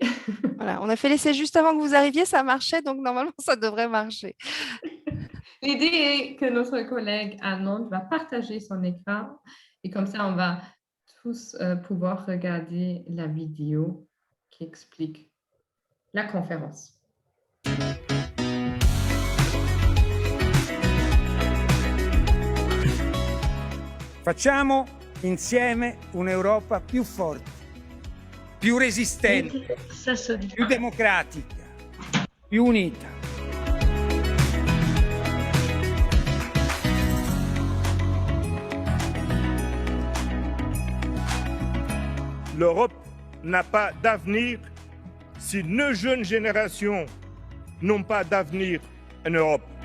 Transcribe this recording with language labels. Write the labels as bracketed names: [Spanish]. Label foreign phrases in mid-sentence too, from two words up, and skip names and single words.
[French] Voilà, on a fait l'essai juste avant que vous arriviez, ça marchait, donc normalement, ça devrait marcher. L'idée est que notre collègue à Nantes va partager son écran et comme ça, on va tous pouvoir regarder la vidéo qui explique la conférence. [Italian] Facciamo insieme un'Europa più forte, più resistente, più democratica, più unita. [French] L'Europe n'a pas d'avenir si nos jeunes générations n'ont pas d'avenir en Europe.